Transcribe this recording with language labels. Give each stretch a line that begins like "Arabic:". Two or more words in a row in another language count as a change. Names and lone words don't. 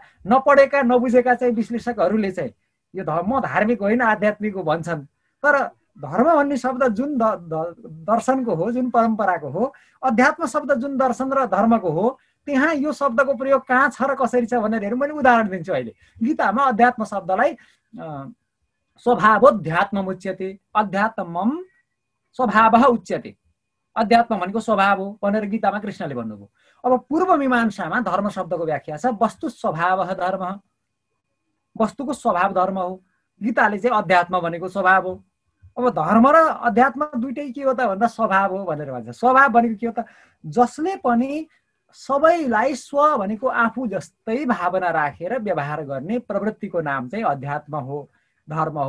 Nepali: यो अहिलेका नपढेका नबुझेका चाहिँ विश्लेषकहरूले चाहिँ यो म धार्मिक होइन आध्यात्मिक हो भन्छन्, तर धर्म भन्ने शब्द जुन दर्शनको हो, जुन परम्पराको हो, अध्यात्म शब्द जुन दर्शन र धर्मको हो, त्यहाँ यो शब्दको प्रयोग कहाँ छ र कसरी छ भनेर हेरौँ। मैले उदाहरण दिन्छु। अहिले गीतामा अध्यात्म शब्दलाई
Sanskrit: स्वभावोध्यात्म उच्यते, अध्यात्मम स्वभावः उच्यते।
Nepali: अध्यात्म भनेको स्वभाव हो भनेर गीतामा कृष्णले भन्नुभयो। अब पूर्व मीमांसामा धर्म शब्दको व्याख्या छ
Sanskrit: वस्तु स्वभावः धर्म,
Nepali: वस्तुको स्वभाव धर्म हो। गीताले चाहिँ अध्यात्म भनेको स्वभाव हो। अब धर्म र अध्यात्म दुइटै के हो त भन्दा स्वभाव हो भनेर भन्छ। स्वभाव भनेको के हो त, जसले पनि सबैलाई स्व भनेको आफू जस्तै भावना राखेर व्यवहार गर्ने प्रवृत्तिको नाम चाहिँ अध्यात्म हो, धर्म हो।